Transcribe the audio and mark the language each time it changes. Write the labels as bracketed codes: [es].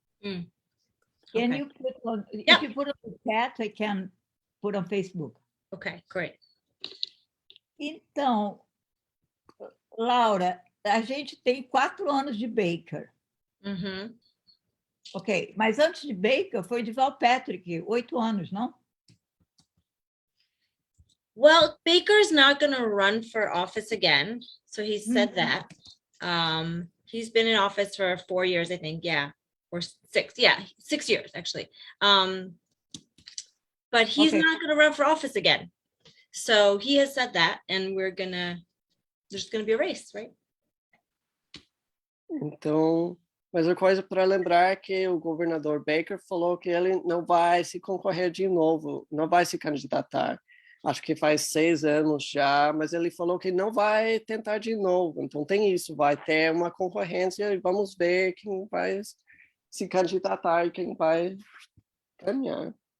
[en] Can you put on, if you put on the chat, I can put on Facebook. Okay, great. [pt] Então, Laura, a gente tem 4 anos de Baker. Ok, mas antes de Baker foi de Patrick, 8 anos, não? [en] Well, Baker's not going to run for office again. So he said that. He's been in office for 4 years, I think. Yeah. Or 6, 6 years actually. But he's not going to run for office again. So he has said that, and there's going to be a race, right? [pt] Então, mas a coisa para lembrar é que o governador Baker falou que ele não vai se concorrer de novo, não vai se candidatar. Acho que faz 6 anos já, mas ele falou que não vai tentar de novo. Então tem isso, vai ter uma concorrência e vamos ver quem vai se candidatar e quem vai ganhar.